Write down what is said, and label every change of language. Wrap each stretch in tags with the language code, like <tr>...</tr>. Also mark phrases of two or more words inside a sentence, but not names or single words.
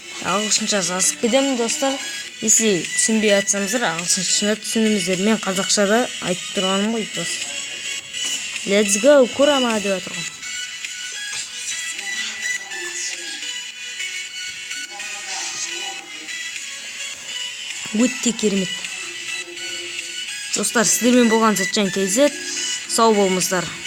<kk>ағылшынша жазып кетемін достар. Если түсінбей жатсаңыздар, ағылшынша түсініңіздер. Мен қазақшада айтып тұрғаным ғой достар.</kk> <en>Let's go,</en> <kk>Kurama деп жатырмын. Өте керемет. Достар, сіздермен болған Сәтжан KZ. Сау болыңыздар.</kk>